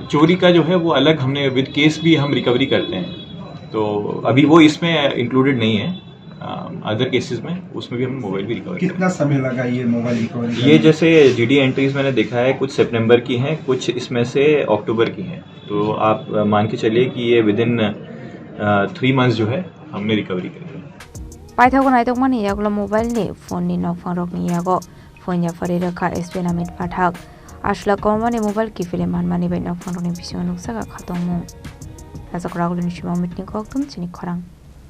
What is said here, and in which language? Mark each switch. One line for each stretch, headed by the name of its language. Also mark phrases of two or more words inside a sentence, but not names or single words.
Hindi: चोरी का जो है वो अलग हमने
English: with case
Hindi: भी हम रिकवरी करते हैं, तो अभी वो इसमें इंक्लूडेड नहीं है।
English: other cases
Hindi: में उसमें भी हमने मोबाइल भी रिकवर। कितना समय लगा ये मोबाइल रिकवरी? ये जैसे
English: GD entries
Hindi: मैंने देखा है, कुछ सितंबर की हैं, कुछ इसमें से अक्टूबर की हैं। तो आप मान के चलिए कि ये
English: with in 3 months
Hindi: जो है हमने रिकवरी करी है।
Kok Borok: Paithak Naitokgwi yaglo mobile ni phone ni Nokphan rokni yago phone ya fari rakha SP Namit Pathak ashla kwmamani mobile ki film manmani bai Nokphan rokni bisingo nuksaga khatongmu Agartala ni Namit ni Chini Khorang